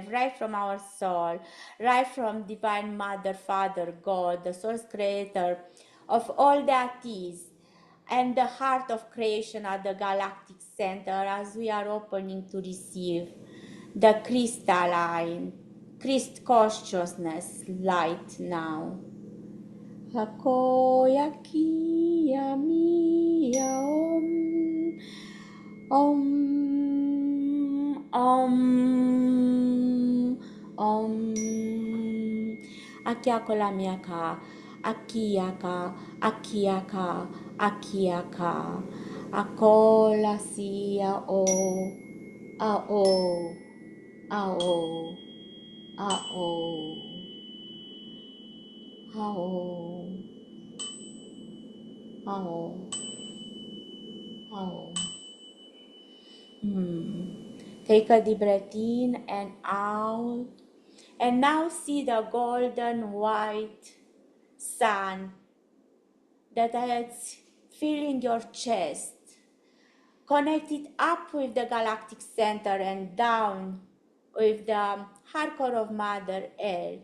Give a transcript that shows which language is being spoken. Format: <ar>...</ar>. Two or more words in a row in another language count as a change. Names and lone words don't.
<en>right from our soul, right from Divine Mother, Father, God, the source creator of all that is, and the heart of creation at the galactic center, as we are opening to receive the crystalline, consciousness light now. Hakoya kia mia om, Om, om, om. Akiakola miaka, akiaka, akiaka, akiaka. Akola sia o, a o, a o, a o, a o, a o, a o. Take a deep breath in and out. And now see the golden white sun that is filling your chest. Connect it up with the galactic center and down with the hardcore of Mother Earth.</en>